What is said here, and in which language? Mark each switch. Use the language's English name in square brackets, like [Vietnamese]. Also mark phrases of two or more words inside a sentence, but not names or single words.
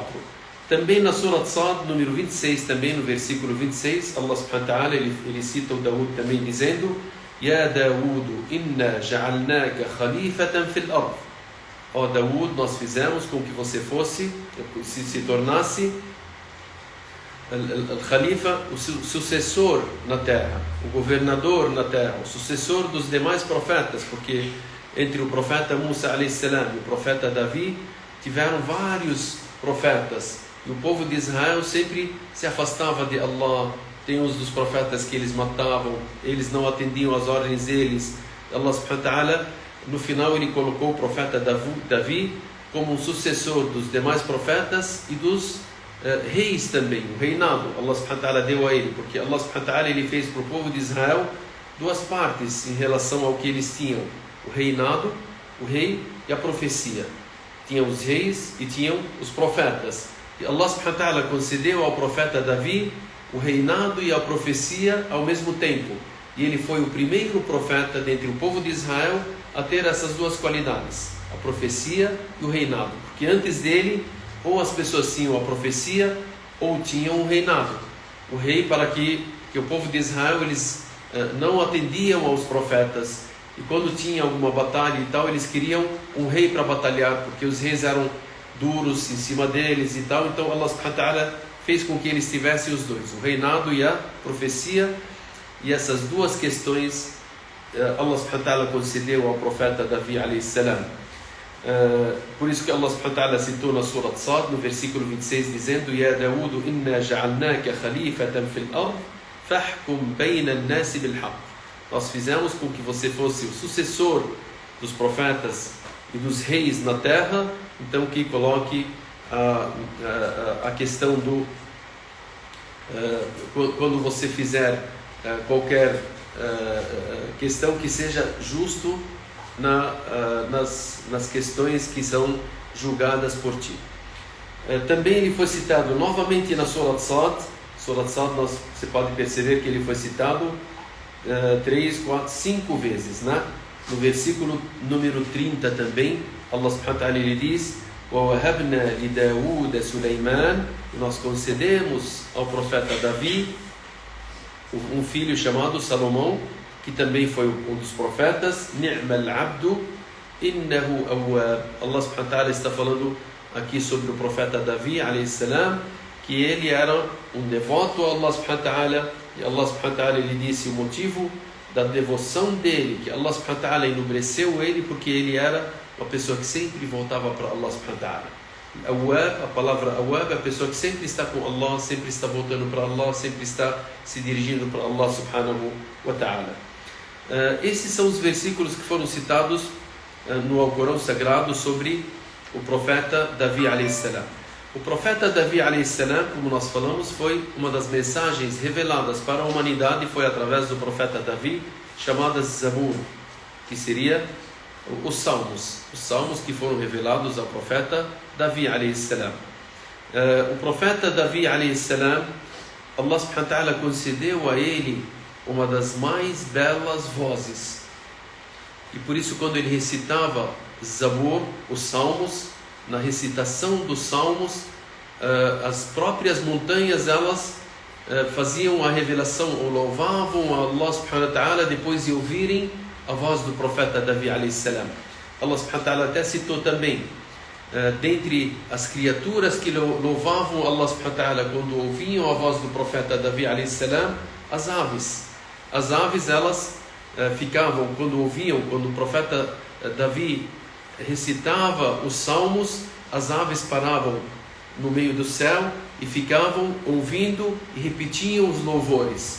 [Portuguese] Também na Surah Sad, número 26, também no versículo 26, [Arabic] الله سبحانه وتعالى, [Portuguese] ele cita o Daud também dizendo: [Arabic] يا داود إنا جعلناك خليفة في الأرض. [Portuguese] Ó Daud, nós fizemos com que você se tornasse o Khalifa, o sucessor na terra, o governador na terra, o sucessor dos demais profetas, porque entre o profeta Musa [Arabic] عليه السلام [Portuguese] e o profeta Davi tiveram vários profetas, e o povo de Israel sempre se afastava de Allah. Tem uns dos profetas que eles matavam, eles não atendiam às ordens deles. [Arabic] الله سبحانه وتعالى, [Portuguese] no final ele colocou o profeta Davi como um sucessor dos demais profetas e dos reis também, o reinado [Arabic] الله سبحانه وتعالى [Portuguese] deu a ele, porque [Arabic] الله سبحانه وتعالى, [Portuguese] ele fez para o povo de Israel duas partes em relação ao que eles tinham: o reinado, o rei, e a profecia. Tinham os reis e tinham os profetas, e [Arabic] الله سبحانه وتعالى [Portuguese] concedeu ao profeta Davi o reinado e a profecia ao mesmo tempo, e ele foi o primeiro profeta dentre o povo de Israel a ter essas duas qualidades, a profecia e o reinado, porque antes dele ou as pessoas tinham a profecia ou tinham o reinado. O rei, para que o povo de Israel, eles não atendiam aos profetas, e quando tinha alguma batalha e tal, eles queriam um rei para batalhar, porque os reis eram duros em cima deles e tal. Então [Arabic] الله سبحانه وتعالى [Portuguese] fez com que eles tivessem os dois, o reinado e a profecia, e essas duas questões [Arabic] الله سبحانه وتعالى [Portuguese] concedeu ao profeta Davi [Arabic] عليه السلام. [Portuguese] Por isso que [Arabic] الله سبحانه وتعالى [Portuguese] citou na Surah Sad, no versículo 26, dizendo: [Arabic] يا داود إنا جعلناك خليفة في الأرض فاحكم بين الناس بالحق. [Portuguese] Nós fizemos com que você fosse o sucessor dos profetas e dos reis na terra, então que coloque a questão do quando você fizer qualquer questão, que seja justo nas questões que são julgadas por ti. Também ele foi citado novamente na Surah Sad. Surah Sad, você pode perceber que ele foi citado 3, 4, 5 vezes, né? No versículo número 30 também, [Arabic] الله سبحانه وتعالى, [Portuguese] ele diz: [Arabic] وَوَهَبْنَا لِدَاوُودَ سُلَيْمَانَ. [Portuguese] Nós concedemos ao profeta Davi um filho chamado Salomão, que também foi um dos profetas. [Arabic] نعم العبد إنه أواب. الله سبحانه وتعالى [Portuguese] está falando aqui sobre o profeta Davi [Arabic] عليه السلام, [Portuguese] que ele era um devoto a [Arabic] الله سبحانه وتعالى, [Portuguese] e [Arabic] الله سبحانه وتعالى, [Portuguese] ele disse o motivo da devoção dele, que [Arabic] الله سبحانه وتعالى [Portuguese] enobreceu ele, porque ele era uma pessoa que sempre voltava para [Arabic] الله سبحانه وتعالى. [Portuguese] Awwab, a palavra awwab é a pessoa que sempre está com Allah, sempre está voltando para Allah, sempre está se dirigindo para [Arabic] الله سبحانه وتعالى. [Portuguese] Esses são os versículos que foram citados no Alcorão Sagrado sobre o profeta Davi [Arabic] عليه السلام. [Portuguese] O profeta Davi [Arabic] عليه السلام, [Portuguese] como nós falamos, foi uma das mensagens reveladas para a humanidade, foi através do profeta Davi, chamadas Zabur, que seria os salmos que foram revelados ao profeta Davi [Arabic] عليه السلام. [Portuguese] O profeta Davi [Arabic] عليه السلام, الله سبحانه وتعالى [Portuguese] concedeu a ele uma das mais belas vozes, e por isso quando ele recitava Zabur, os salmos, na recitação dos salmos, as próprias montanhas, elas faziam a revelação, ou louvavam a [Arabic] الله سبحانه وتعالى [Portuguese] depois de ouvirem a voz do profeta Davi [Arabic] عليه السلام. الله سبحانه وتعالى [Portuguese] até citou também dentre as criaturas que louvavam [Arabic] الله سبحانه وتعالى [Portuguese] quando ouviam a voz do profeta Davi [Arabic] عليه السلام, [Portuguese] as aves. As aves, elas ficavam, quando o profeta Davi recitava os salmos, as aves paravam no meio do céu e ficavam ouvindo e repetiam os louvores.